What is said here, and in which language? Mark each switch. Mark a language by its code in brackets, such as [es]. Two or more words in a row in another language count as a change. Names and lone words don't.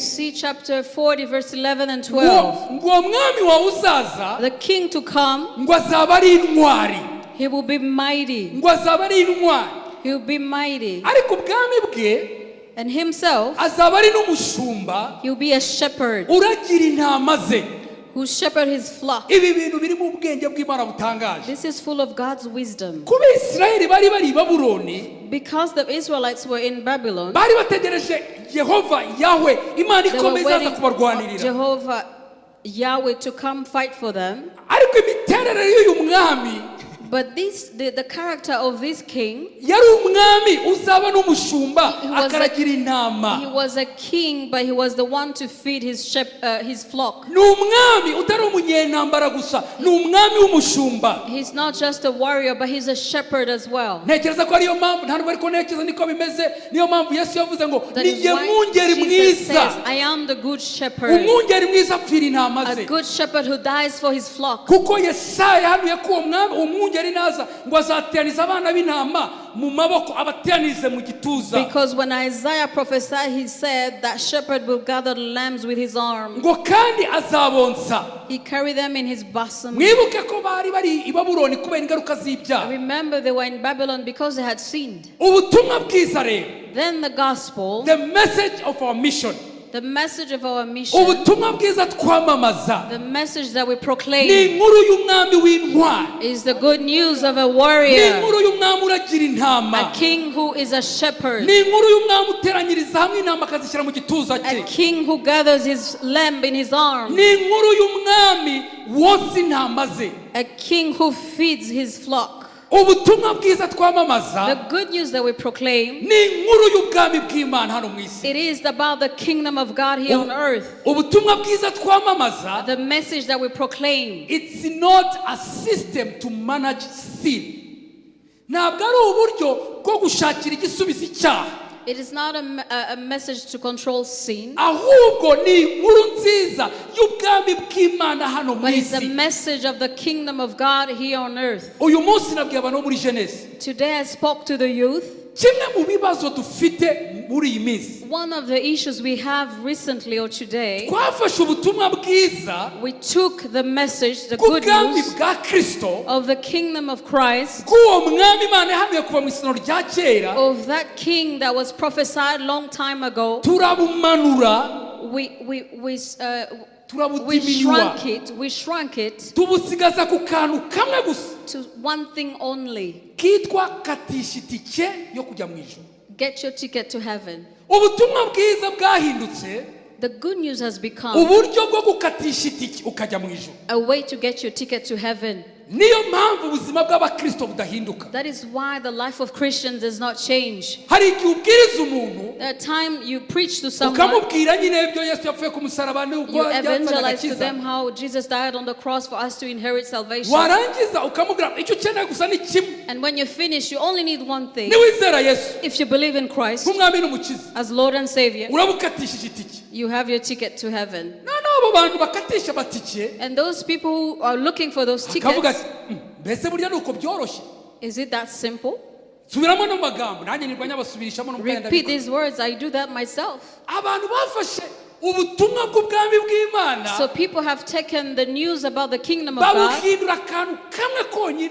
[en] See chapter 40, verse 11 and 12. [rw] ngo uwo mwami wawe uzaza [en] The king to come, [rw] ngo azaba ari intwari, [en] he will be mighty. [rw] ngo azaba ari intwari, [en] He will be mighty. [rw] ariko ubwami bwe [en] And himself, [rw] azaba ari n'umushumba [en] he will be a shepherd [rw] uragira intama ze. [en] who shepherd his flock. [rw] ibi bintu biri mu bwenge bw'Imana butangaje. [en] This is full of God's wisdom. [rw] kuba Isirayeli bari i Babuloni, [en] Because the Israelites were in Babylon, [rw] bari bategereje Yehova Yahwe, Imana [en] they were [rw] ikomeye [en] waiting [rw] izaza [en] for [rw] kubarwanirira. [en] Jehovah Yahweh to come fight for them. [rw] ariko imiterere y'uyu mwami, [en] But the character of this king, [rw] yari umwami uzaba n'umushumba [en] He was [rw] akaragira [en] he [rw] intama. [en] was a king, but he was the one to feed his flock. [rw] ni umwami utari umunyentambara gusa, ni umwami w'umushumba. [en] He's not just a warrior, but he's a shepherd as well. [rw] ntekereza ko ariyo mpamvu, nta nubwo ariko ntekereza niko bimeze, niyo mpamvu Yesu yavuze ngo [en] That [rw] ni [en] is [rw] jye [en] why [rw] mwungeri [en] Jesus says, [rw] mwiza. [en] I am the good shepherd, [rw] umwungeri mwiza apfira intama [en] a [rw] ze. [en] good shepherd who dies for his flock. [rw] kuko Yesaya yahanuye ko uwo mwami, umwungeri naza ngo azateraniza abana b'intama mu maboko abateranize mu gituza. [en] Because when Isaiah prophesied, he said that shepherd will gather the lambs with his arm. [rw] ngo kandi azabonsa. [en] He carried them in his bosom. [rw] mwibuke ko bari i Babuloni kubera ingaruka z'ibyaha. [en] Remember, they were in Babylon because they had sinned. [rw] ubutumwa bwiza rero, [en] Then the gospel, the message of our mission, The message of our mission, [rw] ubutumwa bwiza twamamaza, [en] the message that we [rw] ni [en] proclaim, [rw] inkuru y'umwami w'intwari, [en] is the good news of a [rw] ni [en] warrior, [rw] inkuru y'umwami uragira intama, [en] a king who is a shepherd, [rw] ni inkuru y'umwami uteranyiriza hamwe intama akazishyira mu gituza [en] a [rw] cye, [en] king who gathers his lamb in his arms, [rw] ni inkuru y'umwami wonsa intama ze. [en] a king who feeds his flock. [rw] Ubutumwa bwiza twamamaza [en] The good news that we proclaim, [rw] ni inkuru y'ubwami bw'Imana hano mu isi. [en] it is about the kingdom of God here on earth. [rw] Ubutumwa bwiza twamamaza, [en] The message that we proclaim, it's not a system to manage sin. [rw] Ntabwo ari uburyo bwo gushakira igisubizo icyaha, [en] it is not a message to control sin, [rw] ahubwo ni inkuru nziza y'ubwami bw'Imana hano mu [en] but it's a [rw] isi. [en] message of the kingdom of God here on earth. [rw] Uyu munsi nabwiye abantu bo muri Genesi, [en] Today I spoke to the youth. [rw] kimwe mu bibazo dufite muri iyi minsi, [en] One of the issues we have recently or today, [rw] twafashe ubutumwa bwiza [en] we took the message, the good [rw] bw'ubwami [en] news [rw] bwa Kristo, [en] of the kingdom of Christ, [rw] bw'uwo mwami Imana yahanuye kuva mu isano rya kera, [en] of that king that was prophesied long time ago. [rw] turabumanura, [en] We shrunk it [rw] tubusigaza ku kantu kamwe gusa [en] to one thing only: [rw] kitwa katisha itike yo kujya mu ijuru. [en] get your ticket to heaven. [rw] Ubutumwa bwiza bwahindutse [en] The good news has become [rw] uburyo bwo gukatisha itike ukajya mu ijuru. [en] a way to get your ticket to heaven. [rw] Niyo mpamvu ubuzima bw'abakristo budahinduka. [en] That is why the life of Christians does not change. [rw] Hari igihe ubwiriza umuntu [en] There are times you preach to someone, [rw] ukamubwira nyine ibyo Yesu yapfuye ku musaraba [en] you [rw] n'ubwo yazanye [en] evangelize to [rw] agakiza, [en] them how Jesus died on the cross for us to inherit salvation. [rw] warangiza ukamubwira icyo ukeneye gusa ni kimwe, [en] And when you finish, you only need one thing. [rw] niwizera Yesu [en] If you believe in Christ [rw] nk'umwami n'umukiza, [en] as Lord and Savior, [rw] urabukatishije itike. [en] you have your ticket to heaven. [rw] Noneho abo bantu bakatisha amatike [en] And those people who are looking for those [rw] akavuga [en] tickets, [rw] ati mbese burya ni uko byoroshye. [en] is it that simple? [rw] Subiramo no magambo nanjye nirwa nyabasubirishamo no mukayenda. [en] Repeat these words. I do that myself. [rw] Abantu bafashe ubutumwa bw'ubwami bw'Imana [en] So people have taken the news about the kingdom of God [rw] babuhindura akantu kamwe konyine